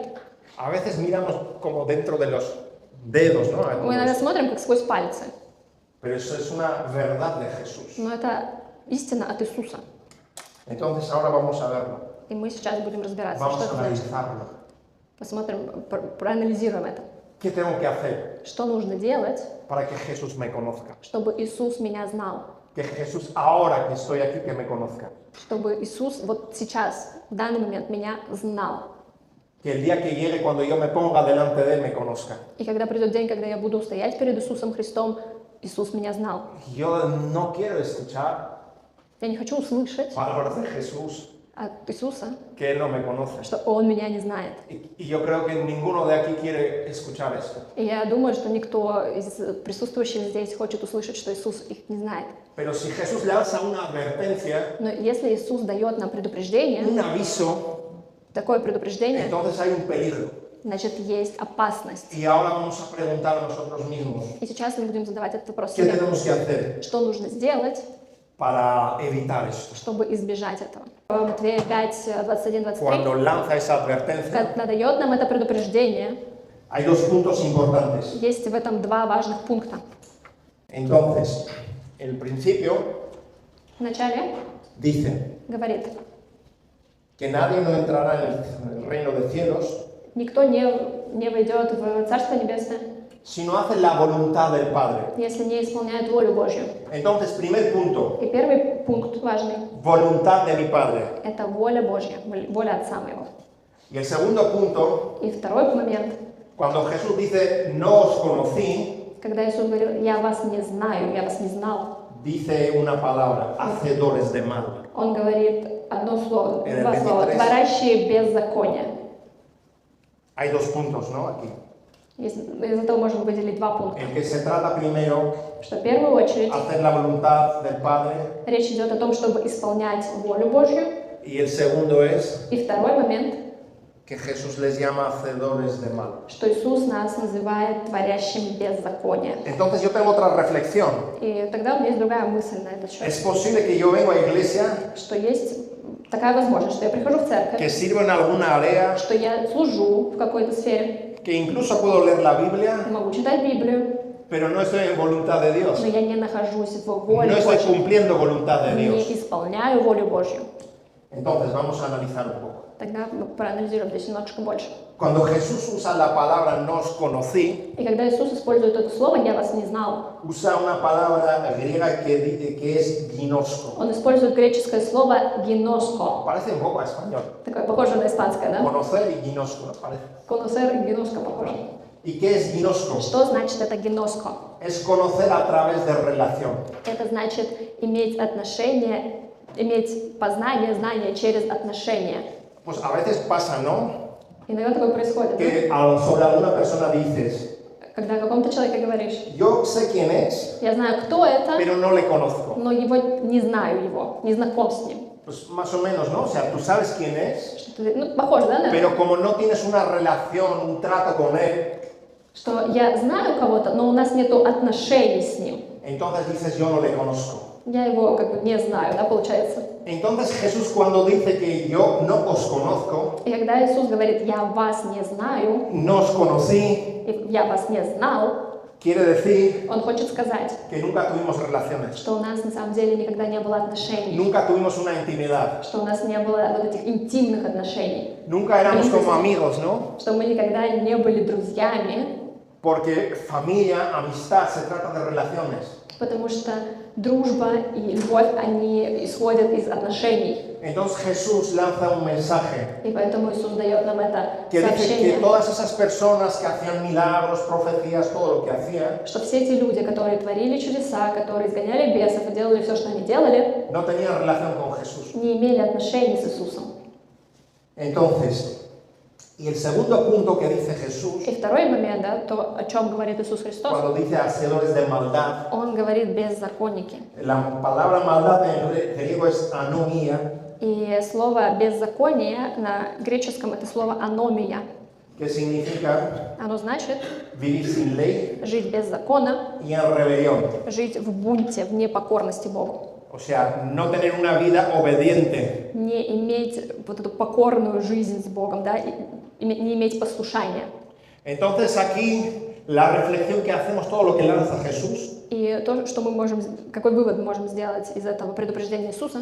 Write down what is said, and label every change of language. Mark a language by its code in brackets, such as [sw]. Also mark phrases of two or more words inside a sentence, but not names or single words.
[es] a veces miramos como dentro de los dedos, ¿no? [ru] мы иногда смотрим как сквозь пальцы. [es] Pero eso es una verdad de Jesús. [ru] Но это истина от Иисуса. [es] Entonces ahora vamos a verlo, [ru] И мы сейчас будем разбираться, [es] vamos [ru] что [es] a [ru] это значит. [es] analizarlo. [ru] Посмотрим, проанализируем это. [es] ¿Qué tengo que hacer [ru] Что нужно делать, [es] para que Jesús me conozca? [ru] чтобы Иисус меня знал? [es] Que Jesús ahora que estoy aquí que me conozca. [ru] Чтобы Иисус вот сейчас, в данный момент, меня знал. [es] Que el día que llegue cuando yo me ponga delante de él me conozca. [ru] И когда придет день, когда я буду стоять перед Иисусом Христом, Иисус меня знал. [es] Yo no quiero escuchar [ru] Я не хочу услышать [es] palabras de Jesús [ru] от Иисуса, [es] que él no me conoce. [ru] что Он меня не знает. [es] Y yo creo que ninguno de aquí quiere escuchar esto. [ru] И я думаю, что никто из присутствующих здесь хочет услышать, что Иисус их не знает. [es] Pero si Jesús le lanza una advertencia, [ru] Но если Иисус дает нам предупреждение, [es] un aviso, [ru] такое предупреждение, [es] entonces hay un peligro. [ru] значит, есть опасность. [es] Y ahora vamos a preguntar a nosotros mismos, [ru] И сейчас мы будем задавать этот вопрос [es] ¿qué [ru] себе. [es] tenemos que hacer [ru] Что нужно сделать, [es] para evitar esto? [ru] чтобы избежать этого? Матвея 5, 21, 23. [es] Cuando lanza esa advertencia, [ru] Когда дает нам это предупреждение, [es] hay dos puntos importantes. [ru] есть в этом два важных пункта. [es] Entonces, el principio [ru] Вначале [es] dice [ru] говорит, [es] que nadie no entrará en el reino de cielos [ru] никто не войдет в Царство Небесное, [es] si no hace la voluntad del Padre. [ru] если не исполняют волю Божью. [es] Entonces, primer punto, [ru] И первый пункт важный [es] voluntad de mi Padre. – [ru] это воля Божья, воля Отца моего. [es] Y el segundo punto, [ru] И второй момент, [es] cuando Jesús dice, no os conocí, [ru] когда Иисус говорил, я вас не знаю, я вас не знал, [es] dice una palabra, hacedores de mal. [ru] Он говорит одно слово, [es] En el [ru] два слова, [es] 23. [ru] творящие беззаконие. [es] Hay dos puntos, ¿no? Aquí. [ru] Из этого можно выделить два пункта. [es] En que se trata primero [ru] Что в первую очередь [es] hacer la voluntad del Padre [ru] речь идет о том, чтобы исполнять волю Божью. [es] y el segundo es [ru] И второй момент, [es] que Jesús les llama hacedores de mal. [ru] что Иисус нас называет творящим беззаконие. [es] Entonces yo tengo otra reflexión. [ru] И тогда у меня есть другая мысль на этот счет, [es] Es posible que yo vengo a iglesia, [ru] что есть такая возможность, что я прихожу в церковь, [es] que sirvo en alguna área, [ru] что я служу в какой-то сфере, [es] que incluso puedo leer la Biblia, [ru] могу читать Библию, [es] pero no estoy en voluntad de Dios. [ru] но я не нахожусь в [es] No [ru] воле [es] estoy [ru] Божьей, [es] cumpliendo voluntad de Dios. [ru] не исполняю волю Божью. [es] Entonces vamos a analizar un poco. [ru] Тогда мы проанализируем здесь немножко больше. [es] Cuando Jesús usa la palabra no os conocí, [ru] И когда Иисус использует это слово «я вас не знал», [es] usa una palabra griega que es ginosko. [ru] Он использует греческое слово «гиноско». [es] Parece un poco a español. [ru] Такое похоже на испанское, да? [es] Conocer y ginosko, ¿no? Parece. [ru] Коносер и гиноско похоже. [es] ¿Y qué es ginosko? [ru] Что значит это гиноско? [es] Es conocer a través de relación. [ru] Это значит иметь отношения, иметь познание, знание через отношения. [es] Pues a veces pasa, ¿no? [ru] Иногда такое происходит, да? [es] Que sobre alguna persona dices, [ru] Когда о каком-то человеке говоришь, [es] yo sé quién es, [ru] я знаю, кто это, [es] pero no le conozco. [ru] но его не знаю его, не знаком с ним. [es] Pues más o menos, ¿no? O sea, tú sabes quién es, [ru] Что-то, ну, похоже, да, на это? [es] pero como no tienes una relación, un trato con él, [ru] Что я знаю кого-то, но у нас нет отношений с ним. [es] entonces dices, yo no le conozco. [ru] Я его как бы не знаю, да, получается. [es] Entonces Jesús cuando dice que yo no os conozco, [ru] И когда Иисус говорит, я вас не знаю, [es] no os conocí, [ru] и я вас не знал, [es] quiere decir [ru] Он хочет сказать, [es] que nunca tuvimos relaciones, [ru] что у нас на самом деле никогда не было отношений, [es] nunca tuvimos una intimidad, [ru] что у нас не было вот этих интимных отношений, [es] nunca éramos como amigos, ¿no? [ru] что мы никогда не были друзьями, [es] Porque familia, amistad, se trata de relaciones. [ru] потому что дружба и любовь, они исходят из отношений. [es] Entonces Jesús lanza un mensaje [ru] И поэтому Иисус дает нам это [es] que dice que [ru] сообщение, [es] todas esas personas que hacían milagros, profecías, todo lo que hacían, [ru] что все эти люди, которые творили чудеса, которые изгоняли бесов и делали все, что они делали, [es] no tenían relación con Jesús. [ru] не имели отношений с Иисусом. [es] Entonces, y el segundo punto que dice Jesús, [ru] И второй момент, да, то, о чем говорит Иисус Христос, [es] cuando dice hacedores de maldad, [ru] Он говорит беззаконники. [es] la palabra maldad en griego es anomia, [ru] И слово беззаконие на греческом это слово аномия. [es] que significa [ru] Оно значит [es] vivir sin ley [ru] жить без закона, [es] y en rebelión. [ru] жить в бунте, в непокорности Богу. [es] O sea, no tener una vida obediente. [ru] Не иметь вот эту покорную жизнь с Богом, да, и не иметь послушания. [es] Entonces aquí la reflexión que hacemos, todo lo que lanza Jesús, [ru] И то, что мы можем, какой вывод мы можем сделать из этого предупреждения Иисуса,